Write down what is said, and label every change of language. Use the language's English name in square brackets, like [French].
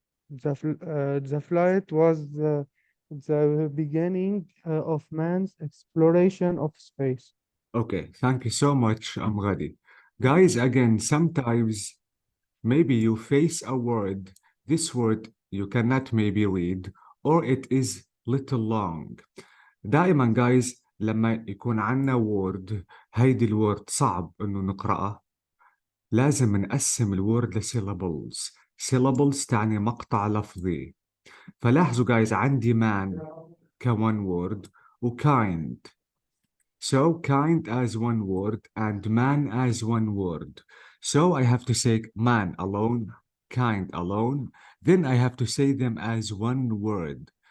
[English] The flight was the beginning of man's exploration of space. Okay, thank you so much, Ghadi. Guys, again, sometimes maybe you face a word, this word you cannot maybe read, or it is little long. [Arabic] دائما guys لما يكون عنا word هيدي الword صعب انه نقرأه، لازم نقسم الword لsyllables. syllables تعني مقطع لفظي. فلاحظوا guys عندي man ك [English] one word [Arabic] و kind. [English] So kind as one word and man as one word. So I have to say man alone, kind alone. Then I have to say them as one word.